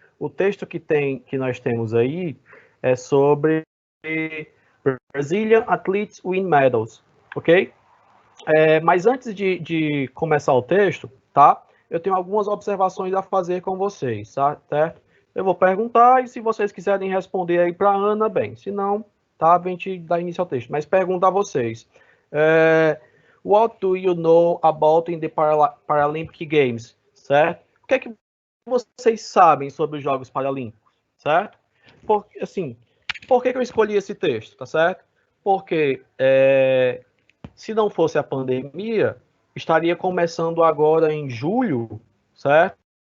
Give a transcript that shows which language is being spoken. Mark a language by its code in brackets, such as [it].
[pt] O texto que nós temos aí é sobre [en] Brazilian Athletes Win Medals, [pt] ok? Mas antes de começar o texto, tá? Eu tenho algumas observações a fazer com vocês, tá? Certo? Eu vou perguntar e se vocês quiserem responder aí para a Ana, bem. Se não, tá? A gente dá início ao texto. Mas pergunto a vocês. [en] What do you know about in the Paralympic Games? [pt] Certo? O que é que vocês sabem sobre os Jogos Paralímpicos? Certo? Por que eu escolhi esse texto? Tá certo? Porque se não fosse a pandemia, estaria começando agora em julho, certo?